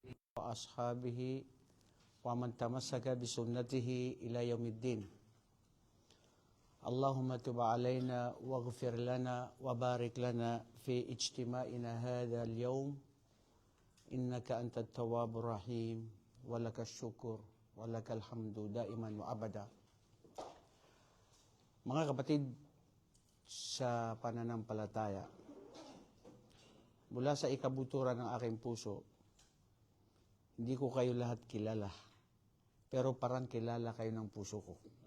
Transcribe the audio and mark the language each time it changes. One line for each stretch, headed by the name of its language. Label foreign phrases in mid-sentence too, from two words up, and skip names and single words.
Arabic: وأصحابه ومن تمسك بسنته إلى يوم الدين. اللهم تب علينا واغفر لنا وبارك لنا في اجتماعنا هذا اليوم إنك أنت التواب الرحيم ولك الشكر ولك الحمد دائما وأبدا.
Filipino: Mga kapatid sa pananampalataya, mula sa ikabuturan ng aking puso, hindi ko kayo lahat kilala, pero parang kilala kayo ng puso ko.